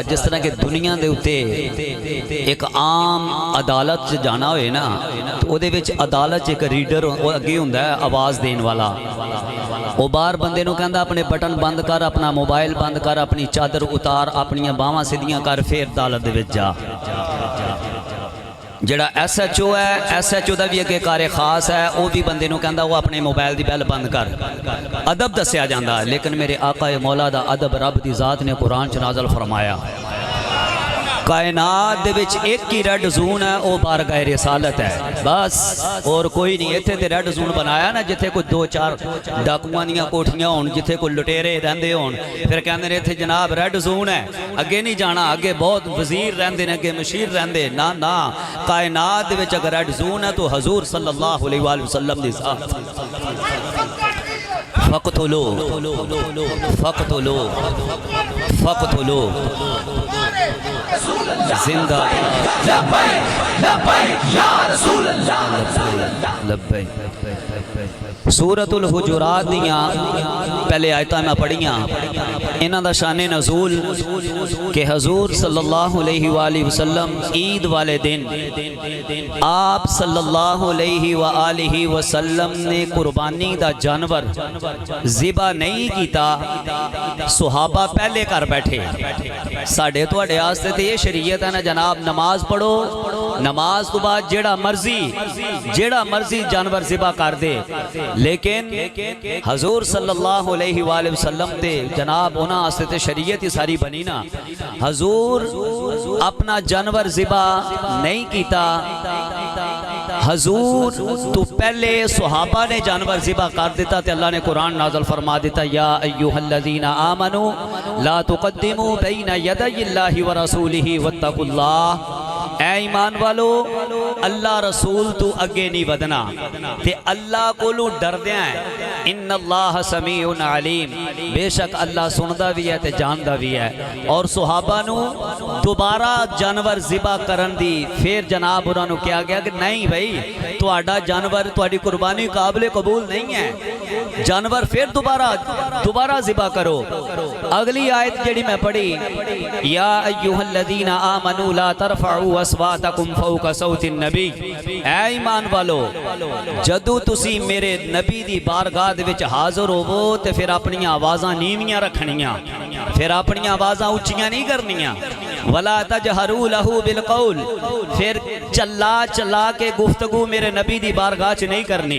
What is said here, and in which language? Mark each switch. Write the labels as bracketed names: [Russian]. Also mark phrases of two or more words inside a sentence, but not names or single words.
[Punjabi] جس طرح کے دنیا کے اتے ایک عام عدالت چ جانا ہوئے نا، تو اوہدے وچ عدالت چ ایک ریڈر اگے ہندا ہے آواز دینے والا. وہ باہر بندے نوں کہندا اپنے بٹن بند کر، اپنا موبائل بند کر، اپنی چادر اتار، اپنیاں باہاں سیدھیاں کر، فیر عدالت دے وچ جا. جہڑا SHO ہے، SHO کا بھی اگے کاریہ خاص ہے، وہ بھی بندے نوں کہندا وہ اپنے موبائل کی بیل بند کر. ادب دسیا جاتا ہے. لیکن میرے آقا مولا دا ادب رب کی ذات نے قرآن چ نازل فرمایا. کائنات دے وچ ایک ہی [English] red zone [Punjabi] ہے، وہ بارگاہ رسالت ہے بس، اور کوئی نہیں. اتھے تے [English] red zone [Punjabi] بنایا نا جتھے کوئی 2-4 ڈاکوآں دیاں کوٹھیاں ہون، جتھے کوئی لٹیرے رہندے ہون، فیر کہندے نے اتھے جناب [English] red zone [Punjabi] ہے، اگے نہیں جانا، اگے بہت وزیر رہندے نے، اگے مشیر رہندے. نا نا، کائنات دے وچ اگر [English] red zone [Punjabi] ہے تو حضور [Arabic] صلی اللہ علیہ وسلم [Punjabi] دی ذات. फ़क़्तुलू फ़क़्तुलू फ़क़्तुलू زندہ سورۃ الحجرات دیاں پہلے آیتاں میں پڑھیاں، انہاں دا شانِ نزول کہ حضور [Arabic] صلی اللہ علیہ وسلم [Punjabi] عید والے دن آپ [Arabic] صلی اللہ علیہ وسلم [Punjabi] نے قربانی دا جانور ذبح نہیں کیتا. صحابہ پہلے کر بیٹھے. ساڈے تہاڈے آستے تے یہ شریعت ہے نا جناب، نماز پڑھو، نماز تو بعد جہڑا مرضی جانور ذبح کر دے. لیکن حضور [Arabic] صلی اللہ علیہ وسلم [Punjabi] تے جناب انہاں آستے تے شریعت ہی ساری بنی نا. حضور اپنا جانور ذبح نہیں کیتا، حضور تو پہلے صحابہ نے جانور ذبح کر دتا. تو اللہ نے قرآن نازل فرما دتا, [Arabic] يا أيها الذين آمنوا لا تقدموا بين يدي الله ورسوله واتقوا الله. [Punjabi] اے ایمان والو، اللہ رسول تو اگے نہیں ودھنا تے اللہ کولو ڈردیاں ہے. [Arabic] إن الله سميع عليم, [Punjabi] بیشک اللہ سندا بھی ہے تے جاندا بھی ہے. اور صحابہ نو دوبارہ جانور ذبح کرن دی فیر جناب انہوں نے کہا گیا کہ نہیں بھائی، تہاڈا جانور تہاڈی قربانی قابل قبول نہیں ہے، جانور فیر دوبارہ ذبح کرو. اگلی آیت جہڑی میں پڑھی, [Arabic] يا أيها الذين آمنوا لا ترفعوا أصواتكم فوق صوت النبي. [Punjabi] اے ایمان والو، جدوں تسی میرے نبی دی بارگاہ دے وچ حاضر ہووو تے فیر اپنی آوازاں نیویاں رکھنیاں، فیر اپنی آوازاں اچیاں نہیں کرنیاں. [Arabic] ولا تجهروا له بالقول, [Punjabi] فیر چلا کے گفتگو میرے نبی دی بارگاہ چ نہیں کرنی.